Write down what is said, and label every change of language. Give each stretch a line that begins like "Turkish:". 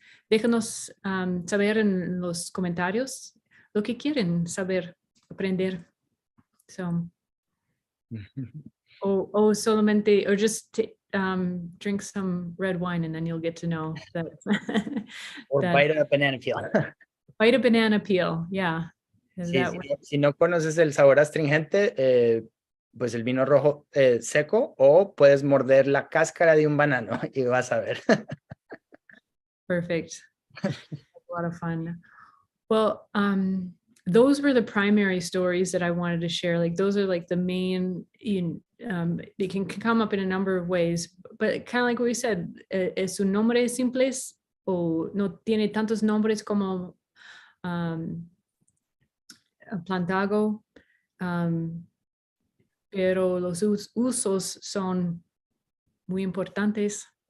Spanish: Déjanos saber en los comentarios lo que quieren saber, aprender.
English: So, or solamente, or just drink some red wine and then you'll get to know that. Or bite a banana peel. Bite a banana peel, yeah.
Spanish: Sí, si no conoces el sabor astringente, pues el vino rojo seco, o puedes morder la cáscara de un banano y vas a ver.
English: Perfect. A lot of fun. Well, those were the primary stories that I wanted to share. Like those are like the main, they can come up in a number of ways, but kind of like what we said,
Spanish: es un nombre simples o no tiene tantos nombres como plantago, pero los usos son muy importantes.